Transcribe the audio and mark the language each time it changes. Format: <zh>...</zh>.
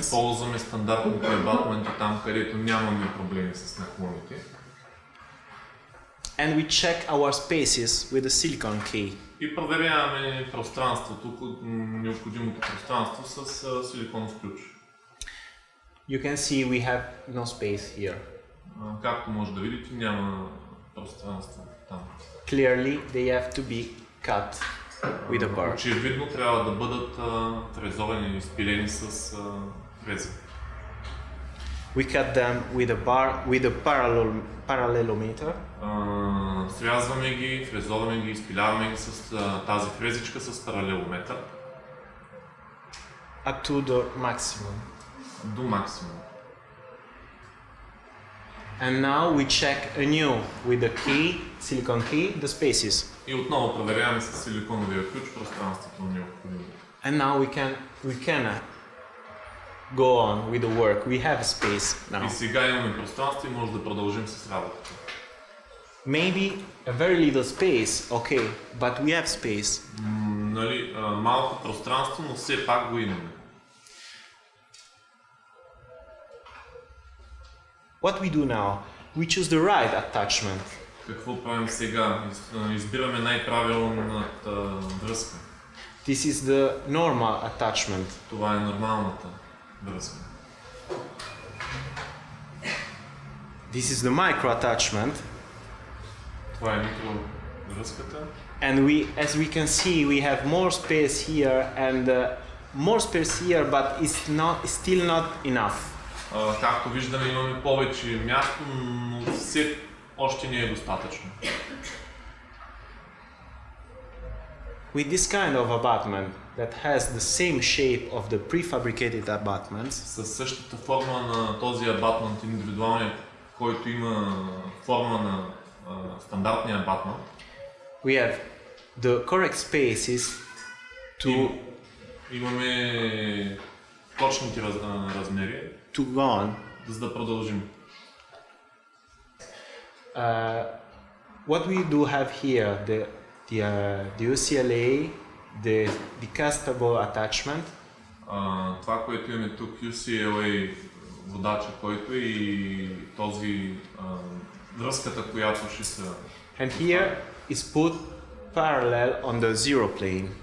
<bg>Използваме стандартните абатменти там, където нямаме проблеми с наклоните.</bg> <en>And we check our spaces with a silicon key.</en> <bg>И проверяваме пространството, необходимото пространство с силиконов ключ.</bg> <en>You can see we have no space here.</en> <bg>Както може да видите, няма пространство там.</bg> <en>Clearly, they have to be cut with a bar.</en> <bg>Очевидно трябва да бъдат фрезовани или изпилени с фрези.</bg> <en>We cut them with a bar with a parallelometer.</en> <bg>Срязваме ги, фрезоваме ги, изпиляваме ги с тази фрезичка с паралелометър.</bg> <en>Up to the maximum.</en> <bg>До максимум.</bg> <en>And now we check anew with the key, silicon key, the spaces.</en> <bg>И отново проверяваме с силиконовия ключ пространството необходимо.</bg> <en>And now we can go on with the work. We have space now.</en> <bg>И сега имаме пространство и може да продължим с работата.</bg> <en>Maybe a very little space, okay, but we have space.</en> <bg>Нали, малко пространство, но все пак го имаме.</bg> <en>What we do now? We choose the right attachment.</en> <bg>Какво правим сега? Избираме най-правилната връзка.</bg> <en>This is the normal attachment.</en> <bg>Това е нормалната връзка.</bg> <en>This is the micro attachment.</en> <bg>Това е микровръзката.</bg> <en>And as we can see, we have more space here and more space here, but it's still not enough.</en> <bg>Както виждаме, имаме повече място, но все още не е достатъчно.</bg> <en>With this kind of abutment that has the same shape of the prefabricated abutments,</en> <bg>Със същата форма на този абатмент, индивидуалният, който има форма на стандартния абатмент,</bg> <en>we have the correct spaces to</en> <bg>имаме точните размери,</bg> <en>to go on.</en> <bg>за да продължим.</bg> <en>What we do have here, the UCLA, the castable attachment,</en> <bg>Това, което имаме тук, UCLA водача, който е и този връзката, която ще се...</bg> <en>and here is put parallel on the zero plane,</en>